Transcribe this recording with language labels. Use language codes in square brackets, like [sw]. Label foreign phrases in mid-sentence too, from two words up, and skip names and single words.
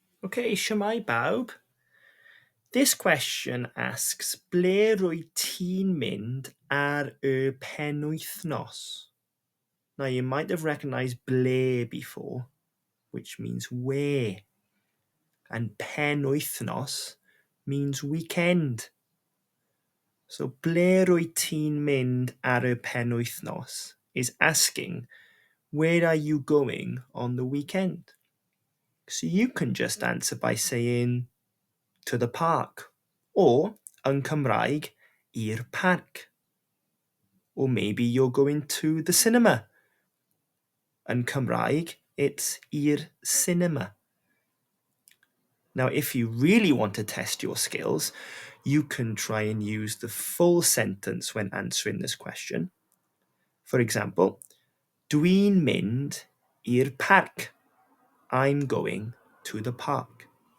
[cy] Okay, shwmae bawb. [en] This question asks, [cy] ble rwyt ti'n mynd ar y penwythnos? [en] Now, you might have recognised ble before, which means where. And penwythnos means weekend. So, [cy] ble rwyt ti'n mynd ar y penwythnos [en] is asking, where are you going on the weekend? So you can just answer by saying, to the park, or [cy] yn Cymraeg, i'r parc. [en] Or maybe you're going to the cinema. [cy] Yn Cymraeg, [en] it's i'r cinema. Now, if you really want to test your skills, you can try and use the full sentence when answering this question. For example, [cy] dwi'n mynd i'r parc. [en] I'm going to the park.